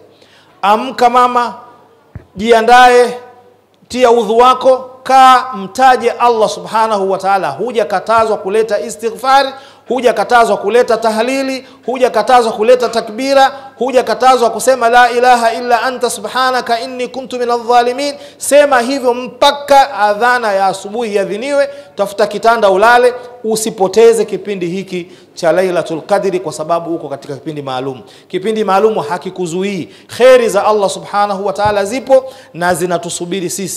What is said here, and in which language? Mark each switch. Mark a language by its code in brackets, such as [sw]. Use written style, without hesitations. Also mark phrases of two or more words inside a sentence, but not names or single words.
[sw] Amka mama, jiandae, tia udhu wako, kaa mtaje [ar] الله سبحانه وتعالى. [sw] Hujakatazwa kuleta istighfari, hujakatazwa kuleta tahlili, hujakatazwa kuleta takbira, hujakatazwa kusema [ar] لا إله إلا أنت سبحانك إني كنت من الظالمين. [sw] Sema hivyo mpaka adhana ya asubuhi iadhiniwe. Tafuta kitanda ulale, usipoteze kipindi hiki cha Lailatul Qadri, kwa sababu uko katika kipindi maalum. Kipindi maalum hakikuzuii. Khairi za [ar] الله سبحانه وتعالى [sw] zipo na zinatusubiri sisi.